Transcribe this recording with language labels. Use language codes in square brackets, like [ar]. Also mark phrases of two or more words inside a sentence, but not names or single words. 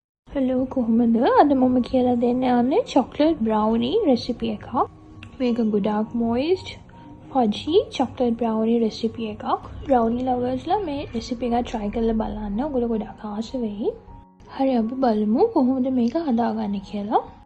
[si] Hello කොහොමද? අද මම කියලා දෙන්න යන්නේ [en] chocolate brownie recipe [si] එකක්. මේක ගොඩාක් [en] moist fudgy chocolate brownie recipe [si] එකක්. [en] brownie lovers [si] ලා මේ recipe එක try කරලා බලන්න. ඔයගොල්ලෝ ගොඩාක් ආස වෙයි. හරි අපි බලමු කොහොමද මේක හදාගන්නේ කියලා.